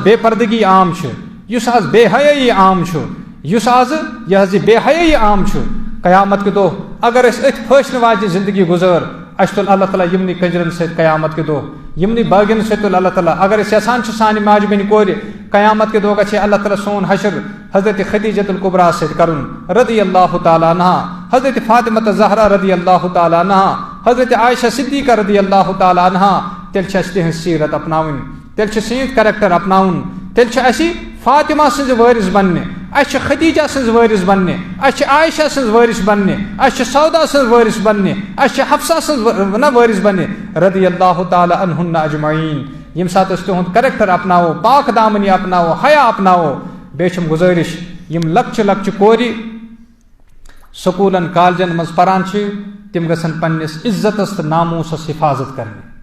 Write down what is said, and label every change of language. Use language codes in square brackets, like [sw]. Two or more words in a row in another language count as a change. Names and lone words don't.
[ks] بے پردگی عام چھُ یُس آز بے حیٲیی عام چھُ یُس آز یہِ حظ یہِ بے حیٲیی عام چھُ قیامت کے دۄہ اگر أسۍ أتھۍ پھٲشنہٕ واجنہِ زندگی گُزٲر اَسہِ تُل اللہ تعالیٰ یِمنٕے کنجرن سۭتۍ قیامت کے دۄہ یِمنٕے باغین سۭتۍ تُل اللہ تعالیٰ اگر أسۍ یژھان چھِ سانہِ ماجہِ بیٚنہِ کورِ قیامت کے دۄہ گژھِ اللہ تعالیٰ سون حشر حضرت خدیجۃ الکبریٰ سۭتۍ کرُن [ar] رضی اللہ تعالیٰ عنہا [ks] حضرت فاطمہ زہرا [ar] رضی اللہ تعالیٰ عنہا [ks] حضرت عائشہ صدیقہ [ar] رضی اللہ تعالیٰ عنہا [ks] تیٚلہِ چھِ اَسہِ تِہنٛز سیٖرت اپناوٕنۍ تیٚلہِ چھُ سۭتۍ کریکٹر اپناوُن تیٚلہِ چھُ اَسہِ فاطمہ سٕنٛزِ وٲرِث بننہِ اَسہِ چھِ خدیجہ سٕنٛز وٲرِث بننہِ اَسہِ چھِ عائشہ سٕنٛز وٲرِث بننہِ اَسہِ چھِ سودا سٕنٛز وٲرِث بننہِ اَسہِ چھِ حفصہ سٕنٛز نہ وٲرِث بننہِ [ar] رضی اللہ تعالیٰ عنہن اجمعین [ks] ییٚمہِ ساتہٕ أسۍ تِہُنٛد کریکٹر اپناوو پاک دامنی اپناوو حیا اپناوو بیٚیہِ چھُم گُزٲرِش یِم لۄکچہِ لۄکچہِ کورِ سکوٗلن کالجن منٛز پران چھِ تِم گژھن پننِس عزتس تہٕ ناموٗسس حفاظت کرنہِ